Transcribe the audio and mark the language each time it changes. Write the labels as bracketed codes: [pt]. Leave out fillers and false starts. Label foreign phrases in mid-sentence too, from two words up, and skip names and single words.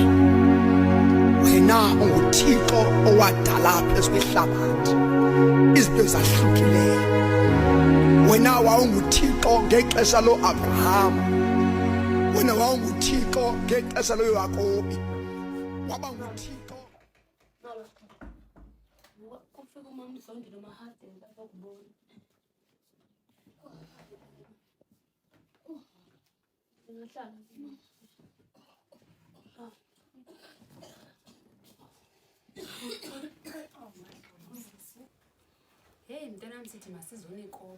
[xh] Wena unguThixo owadala phezu kwehlabathi izinto ezahlukileyo. Wena wawunguThixo ngexesha loAbraham, wena wawunguThixo ngexesha loYakobi, waba nguThixo. [zu] Kufika umama Zondi nomahade lapha kubona. Ngihlala. [xh] Hey mntanami sithi masizone ikoba.